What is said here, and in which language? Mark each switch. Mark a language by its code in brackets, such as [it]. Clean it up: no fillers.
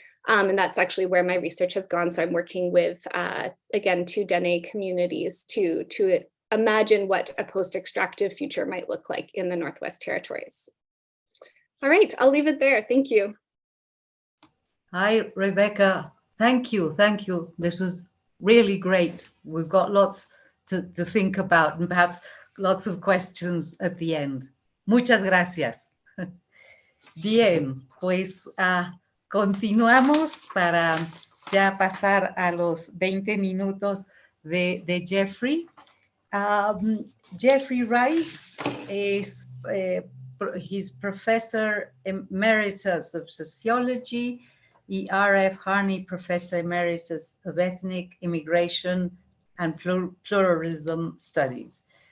[en] And that's actually where my research has gone. So I'm working with, again, 2 Dene communities to imagine what a post-extractive future might look like in the Northwest Territories. All right, I'll leave it there. Thank you. Hi, Rebecca. Thank you. Thank you. This was really great. We've got lots to think about and perhaps lots of questions at the end. [es] Muchas gracias. Bien, pues continuamos para ya pasar a los 20 minutos de Jeffrey. [en] Jeffrey Reitz is he's Professor Emeritus of Sociology, E.R.F. Harney Professor Emeritus of Ethnic Immigration and Pluralism Studies.